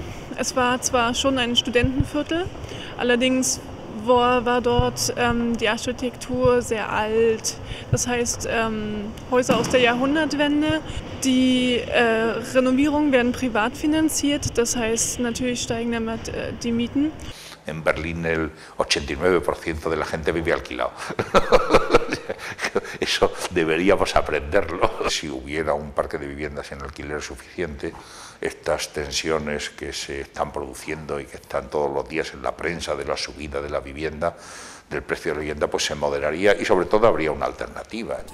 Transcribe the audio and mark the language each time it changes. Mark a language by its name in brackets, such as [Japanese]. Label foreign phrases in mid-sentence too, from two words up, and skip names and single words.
[German] Es war zwar schon ein Studentenviertel, allerdings war dort die Architektur sehr alt. Das heißt, Häuser aus der Jahrhundertwende. Die Renovierungen werden privat finanziert, das heißt, natürlich steigen damit die Mieten. [Spanish] En Berlín el 89% de la gente vive alquilado. Eso deberíamos aprenderlo. Si hubiera un parque de viviendas en alquiler suficiente, estas tensiones que se están produciendo y que están todos los días en la prensa de la subida de la vivienda, del precio de la vivienda, pues se moderaría y sobre todo habría una alternativa.